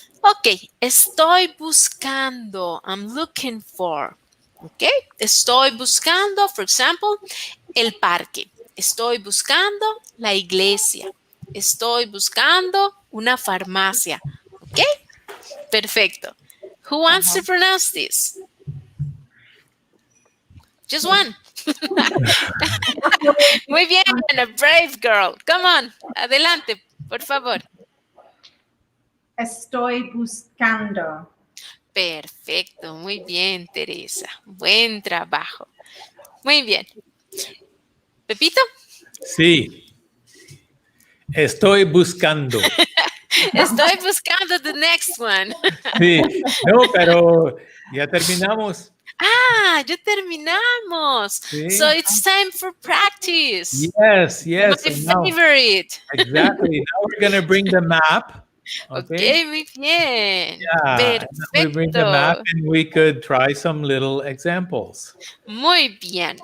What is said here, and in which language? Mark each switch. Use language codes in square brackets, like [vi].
[es] Ok, estoy buscando. [en] I'm looking for. [es] Ok, estoy buscando, [en] for example, [es] el parque. Estoy buscando la iglesia. Estoy buscando una farmacia. Ok, perfecto. [en] Who wants to pronounce this? Just one. [es] Muy bien, [en] a brave girl. Come on, [es] adelante, por favor. Estoy buscando. Perfecto, muy bien, Teresa. Buen trabajo. Muy bien. Pepito. Sí. Estoy buscando. Estoy buscando [en] the next one. [es] Sí, no, pero ya terminamos. Ah, ya terminamos. Sí. [en] So it's time for practice. Yes, yes. My and now- favorite. exactly. Now we're going to bring the map. [es] Okay, muy bien. [en] Yeah, and then we bring the map [es] Perfecto. [en] and we could try some little examples. [es] Muy bien.